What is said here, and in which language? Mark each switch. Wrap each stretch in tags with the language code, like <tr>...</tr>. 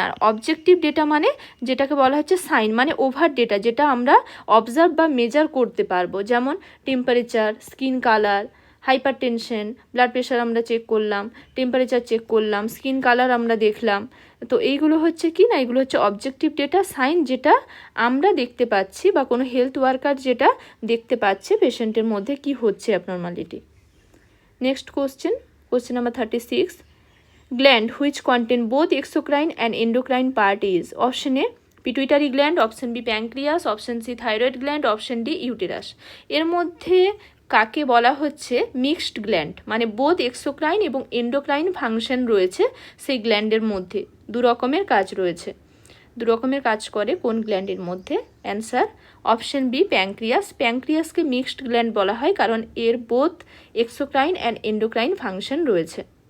<bn>আর objective data মানে যেটাকে বলা হচ্ছে সাইন, মানে ওভার ডেটা যেটা আমরা অবজার্ভ বা মেজার করতে পারবো, যেমন temperature, skin colour, hyper tension, blood pressure আমরা চেক করলাম, টেম্পারেচার চেক করলাম, স্কিন কালার আমরা দেখলাম। তো এইগুলো হচ্ছে কি না, এগুলো হচ্ছে অবজেক্টিভ ডেটা, সাইন যেটা আমরা দেখতে পাচ্ছি বা কোনো হেলথ ওয়ার্কার যেটা দেখতে পাচ্ছে পেশেন্টের মধ্যে কি হচ্ছে abnormality. Next question number 36.</bn> <en>Gland which contain both exocrine and endocrine part is option A pituitary gland, option B pancreas, option C thyroid gland, option D uterus.</en> <bn>এর মধ্যে কাকে বলা হচ্ছে মিক্সড গ্ল্যান্ড, মানে বোথ এক্সোক্রাইন এবং endocrine function রয়েছে সেই গ্ল্যান্ডের মধ্যে, দু রকমের কাজ রয়েছে। দু রকমের কাজ করে কোন গ্ল্যান্ডের মধ্যে? Answer option B pancreas. প্যানক্রিয়াসকে mixed gland বলা হয় কারণ এর</bn> <en>both exocrine and endocrine function</en> <bn>রয়েছে।</bn>